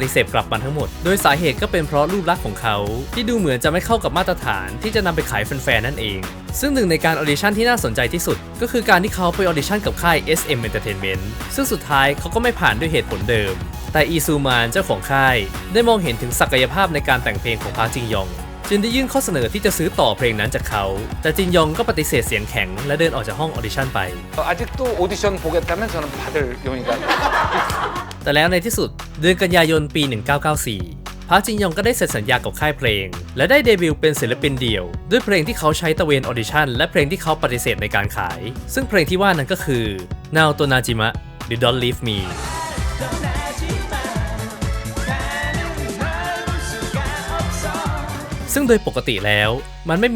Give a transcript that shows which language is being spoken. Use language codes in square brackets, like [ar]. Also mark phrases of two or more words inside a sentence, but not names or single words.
[th] ฏิเสธกลับมาทั้งหมดโดยสาเหตุก็เป็นเพราะรูปลักษณ์ของเขาที่ดูเหมือนจะไม่เข้ากับมาตรฐานที่จะนำไปขายแฟนๆนั่นเองซึ่งหนึ่งในการออดิชั่นที่น่าสนใจที่สุดก็คือการที่เขาไปออดิชั่นกับค่าย SM Entertainment ซึ่งสุดท้ายเขาก็ไม่ผ่านด้วยเหตุผลเดิมแต่อีซูมานเจ้าของค่ายได้มองเห็นถึงศักยภาพในการแต่งเพลงของพาร์คจินยองจึงได้ยื่นข้อเสนอที่จะซื้อต่อเพลงนั้นจากเขาแต่จินยองก็ปฏิเสธเสียงแข็งและเดินออกจากห้องออดิชั่นไป [ko] 아직도 오디션 보겠다면 저는 받을 용의가 [th] แต่แล้วในที่สุดเดือนกันยายนปี 1994 พาร์คจินยองก็ได้เซ็นสัญญากับค่ายเพลงและได้เดบิวต์เป็นศิลปินเดี่ยวด้วยเพลงที่เขาใช้ตะเวนออดิชั่นและเพลงที่เขาปฏิเสธในการขายซึ่งเพลงที่ว่านั้นก็คือ Now Tonajima หรือ Don't Leave Me ซึ่งโดยปกติแล้วมันไม่มี